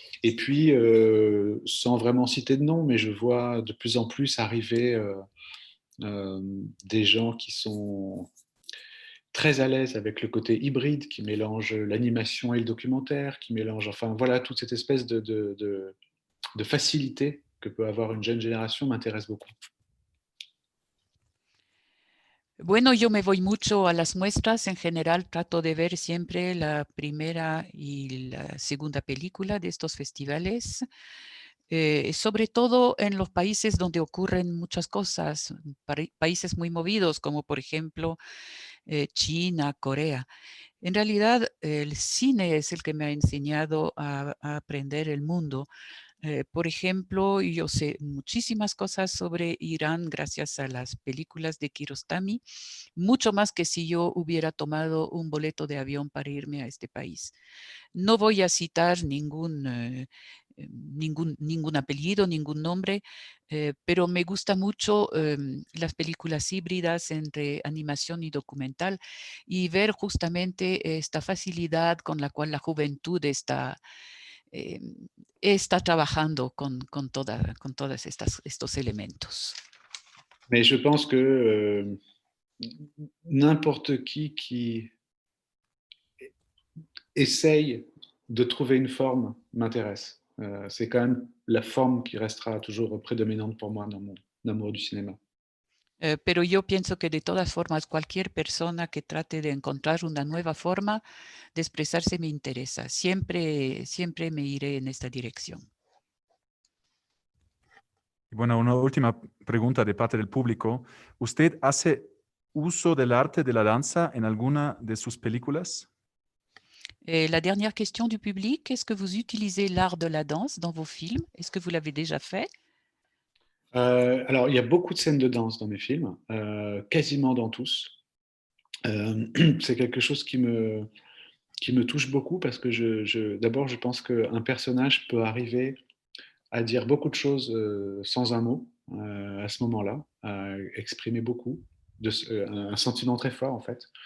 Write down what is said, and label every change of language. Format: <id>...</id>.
<fr>Et puis, sans vraiment citer de nom, mais je vois de plus en plus arriver des gens qui sont très à l'aise avec le côté hybride, qui mélange l'animation et le documentaire, qui mélange, enfin voilà, toute cette espèce de facilité que peut avoir une jeune génération m'intéresse beaucoup.</fr> <es>Bueno, yo me voy mucho a las muestras. En general, trato de ver siempre la primera y la segunda película de estos festivales, sobre todo en los países donde ocurren muchas cosas, países muy movidos, como por ejemplo China, Corea. En realidad, el cine es el que me ha enseñado a aprender el mundo. Por ejemplo, yo sé muchísimas cosas sobre Irán gracias a las películas de Kiarostami, mucho más que si yo hubiera tomado un boleto de avión para irme a este país. No voy a citar ningún apellido, ningún nombre, pero me gusta mucho las películas híbridas entre animación y documental y ver justamente esta facilidad con la cual la juventud está trabajando con todos estos elementos.</es> <fr>Mais je pense que n'importe qui essaye de trouver une forme m'intéresse. C'est quand même la forme qui restera toujours prédominante pour moi dans mon amour du cinéma.</fr> <es>Pero yo pienso que de todas formas cualquier persona que trate de encontrar una nueva forma de expresarse me interesa. Siempre me iré en esta dirección. Bueno, una última pregunta de parte del público. ¿Usted hace uso del arte de la danza en alguna de sus películas?</es> <fr>La dernière question du public, est-ce que vous utilisez l'art de la danse dans vos films? Est-ce que vous l'avez déjà fait? Alors, il y a beaucoup de scènes de danse dans mes films, quasiment dans tous. C'est quelque chose qui me touche beaucoup parce que d'abord, je pense qu'un personnage peut arriver à dire beaucoup de choses sans un mot à ce moment-là, à exprimer beaucoup, un sentiment très fort en fait.</fr>